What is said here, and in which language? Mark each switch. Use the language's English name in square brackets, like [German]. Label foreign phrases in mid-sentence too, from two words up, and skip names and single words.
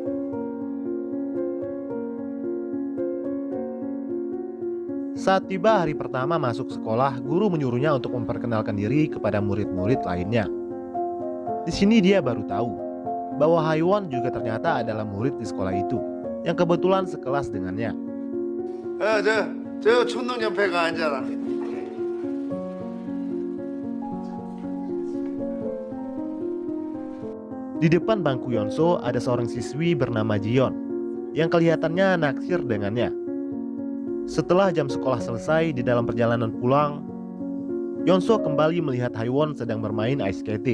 [Indonesian] Saat tiba hari pertama masuk sekolah, guru menyuruhnya untuk memperkenalkan diri kepada murid-murid lainnya. Di sini dia baru tahu bahwa Haewon juga ternyata adalah murid di sekolah itu, yang kebetulan sekelas dengannya. [Korean] 저 촌동 옆에 가 앉아라. [Indonesian] Di depan bangku Yonso ada seorang siswi bernama Jion, yang kelihatannya naksir dengannya. Setelah jam sekolah selesai, di dalam perjalanan pulang, Yonso kembali melihat Haewon sedang bermain [English] ice skating.